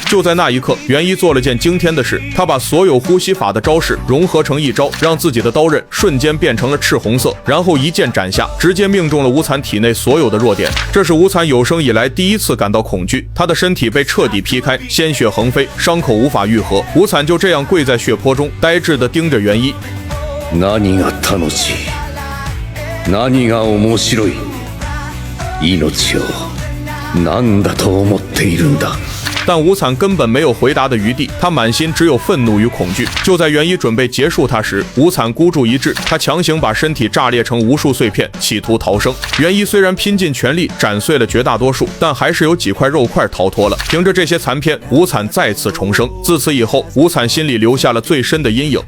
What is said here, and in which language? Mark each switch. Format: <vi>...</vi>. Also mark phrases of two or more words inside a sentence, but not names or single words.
<zh>就在那一刻，元一做了件惊天的事，他把所有呼吸法的招式融合成一招，让自己的刀刃瞬间变成了赤红色，然后一剑斩下，直接命中了无惨体内所有的弱点。这是无惨有生以来第一次感到恐惧，他的身体被彻底劈开，鲜血横飞，伤口无法愈合。无惨就这样跪在血泊中，呆滞地盯着元一。</zh> <ja>何が楽しい、何が面白い、命を何だと思っているんだ。</ja> <zh>但无惨根本没有回答的余地，他满心只有愤怒与恐惧。就在元一准备结束他时，无惨孤注一掷，他强行把身体炸裂成无数碎片，企图逃生。元一虽然拼尽全力斩碎了绝大多数，但还是有几块肉块逃脱了。凭着这些残片，无惨再次重生。自此以后，无惨心里留下了最深的阴影。</zh>